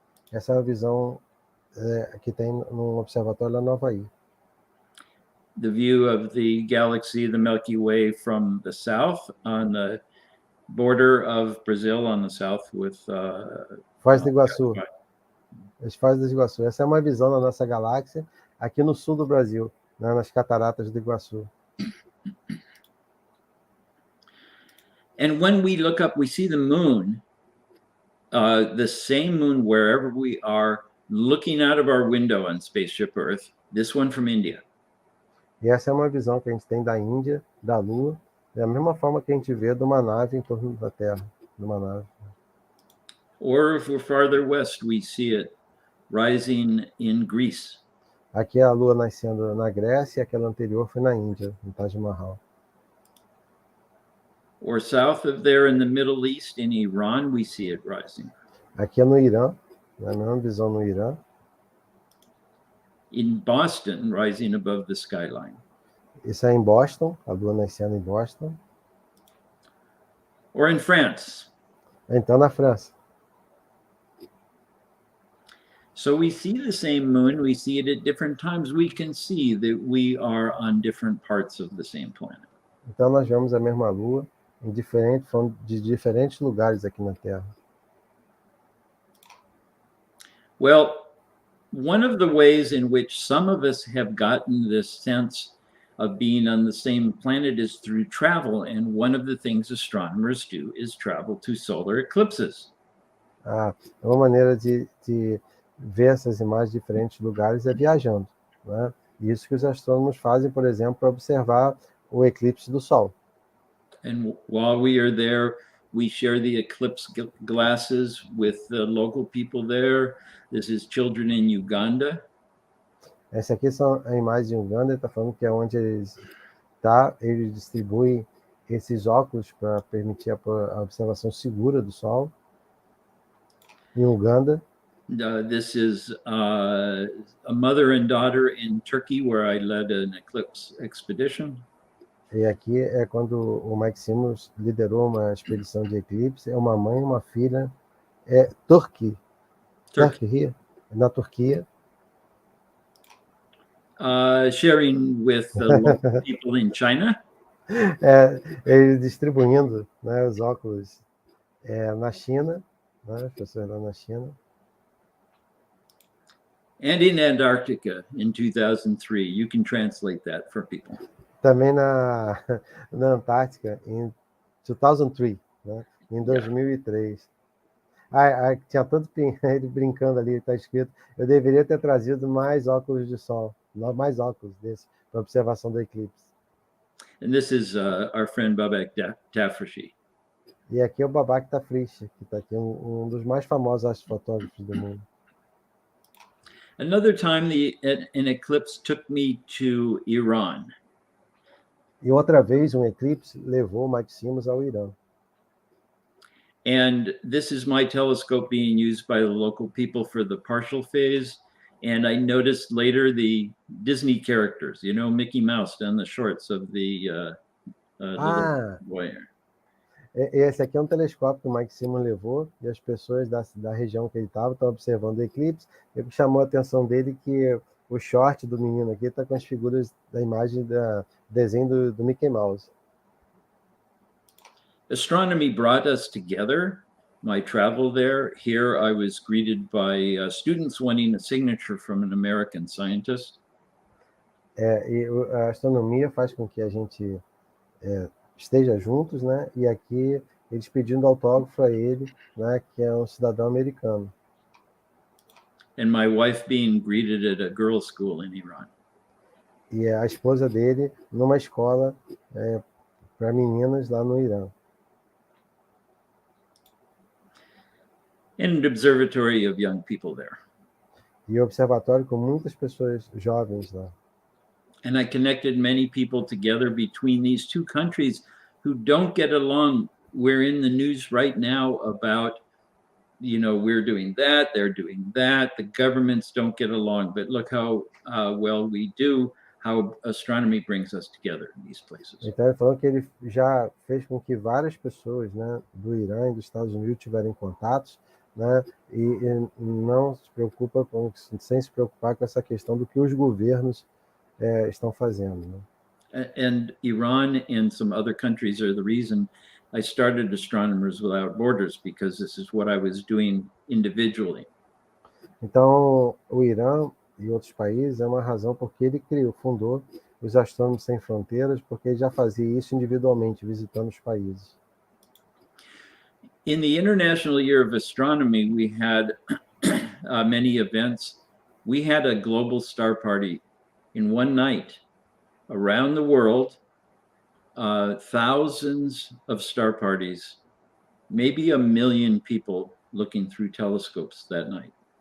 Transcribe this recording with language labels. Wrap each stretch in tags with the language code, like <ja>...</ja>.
<pt>Essa é a visão que tem no observatório lá no Havaí.</pt> <en>The view of the galaxy, the Milky Way, from the south on the border of Brazil on the south with Foz do Iguaçu. As Foz do Iguaçu.</en> <pt>Essa é uma visão da nossa galáxia aqui no sul do Brasil, né, nas cataratas do Iguaçu.</pt> <en>And when we look up, we see the moon, the same moon wherever we are, looking out of our window on Spaceship Earth, this one from India.</en> <pt>E essa é uma visão que a gente tem da Índia, da Lua, da mesma forma que a gente vê de uma nave em torno da Terra, de uma nave.</pt> <en>Or if we're farther west, we see it rising in Greece.</en> <pt>Aqui é a Lua nascendo na Grécia e aquela anterior foi na Índia, no Taj Mahal.</pt> <en>Or south of there in the Middle East, in Iran, we see it rising.</en> <pt>Aqui é no Irã, a mesma visão no Irã.</pt> <en>in Boston, rising above the skyline.</en> <pt>Isso é em Boston, a lua nascendo em Boston.</pt> <en>Or in France.</en> <pt>Então, na França.</pt> <en>So we see the same moon, we see it at different times. We can see that we are on different parts of the same planet.</en> <pt>Então, nós vemos a mesma lua de diferentes lugares aqui na Terra.</pt> <en>Well, one of the ways in which some of us have gotten this sense of being on the same planet is through travel. And one of the things astronomers do is travel to solar eclipses.</en> <pt>Uma maneira de ver essas imagens de diferentes lugares é viajando, né? Isso que os astrônomos fazem, por exemplo, para observar o eclipse do Sol.</pt> <en>And while we are there, we share the eclipse glasses with the local people there. This is children in Uganda.</en> <pt>Essa aqui são a imagem de Uganda, está falando que é onde eles distribuem esses óculos para permitir a observação segura do Sol. Em Uganda.</pt> <en>This is a mother and daughter in Turkey, where I led an eclipse expedition.</en> <pt>E aqui é quando o Mike Simmons liderou uma expedição de eclipse. É uma mãe e uma filha. É</pt> <en>Turkey here,</en> <pt>na Turquia.</pt> <en>Sharing with the local people in China.</en> <pt>Eles distribuindo, né, os óculos na China, né, as pessoas lá na China.</pt> <en>And in Antarctica in 2003. You can translate that for people.</en> <pt>Também na Antártica em 2003, né, em 2003. Tinha tanto ele brincando ali, está escrito. Eu deveria ter trazido mais óculos de sol, mais óculos desse, para observação do eclipse.</pt> <en>And this is our friend Babak Tafrishi.</en> <pt>E aqui é o Babak Tafrishi, que está aqui, um dos mais famosos astrofotógrafos do mundo.</pt> <en>Another time, an eclipse took me to Iran.</en> <pt>E outra vez, um eclipse levou Mike Simmons ao Irã.</pt> <en>And this is my telescope being used by the local people for the partial phase. And I noticed later the Disney characters, you know, Mickey Mouse down the shorts of the little boy.</en> <pt>Esse aqui é um telescópio que o Mike Simmons levou, e as pessoas da região que ele estava estão observando o eclipse. E chamou a atenção dele que o short do menino aqui está com as figuras da imagem do desenho do Mickey Mouse.</pt> <en>Astronomy brought us together. My travel there. Here I was greeted by students wanting a signature from an American scientist.</en> <pt>E a astronomia faz com que a gente esteja juntos, né? E aqui eles pedindo autógrafo a ele, né? Que é um cidadão americano.</pt> <en>And my wife being greeted at a girls' school in Iran.</en> <pt>E a esposa dele numa escola para meninas lá no Irã.</pt> <en>And an observatory of young people there.</en> <pt>E observatório com muitas pessoas jovens lá.</pt> <en>And I connected many people together between these two countries who don't get along. We're in the news right now about, you know, we're doing that, they're doing that. The governments don't get along, but look how well we do, how astronomy brings us together in these places.</en> <pt>Então ele falou que ele já fez com que várias pessoas, né, do Irã e dos Estados Unidos tiverem contatos, né, e não se preocupa sem se preocupar com essa questão do que os governos estão fazendo, né?</pt> <en>And Iran and some other countries are the reason I started Astronomers Without Borders, because this is what I was doing individually.</en> <pt>Então, o Irã e outros países é uma razão porque ele fundou os Astrônomos Sem Fronteiras, porque ele já fazia isso individualmente, visitando os países.</pt> <en>In the International Year of Astronomy, we had many events. We had a global star party in one night around the world, thousands of star parties, maybe 1 million people looking through telescopes that night.</en>